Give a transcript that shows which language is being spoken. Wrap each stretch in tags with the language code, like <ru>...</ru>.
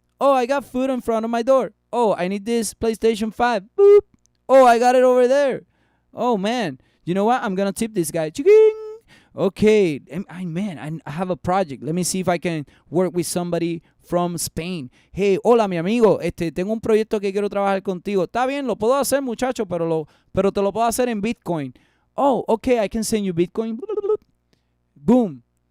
<en>Oh, I got food in front of my door. Oh, I need this PlayStation 5. Boop. Oh, I got it over there. Oh, man. You know what? I'm going to tip this guy. Ching. Okay. I have a project. Let me see if I can work with somebody from Spain.</en> <es>Hey, hola, mi amigo. Tengo un proyecto que quiero trabajar contigo. Está bien, lo puedo hacer, muchacho, pero te lo puedo hacer en Bitcoin.</es> <en>Oh, okay, I can send you Bitcoin. Boom.</en>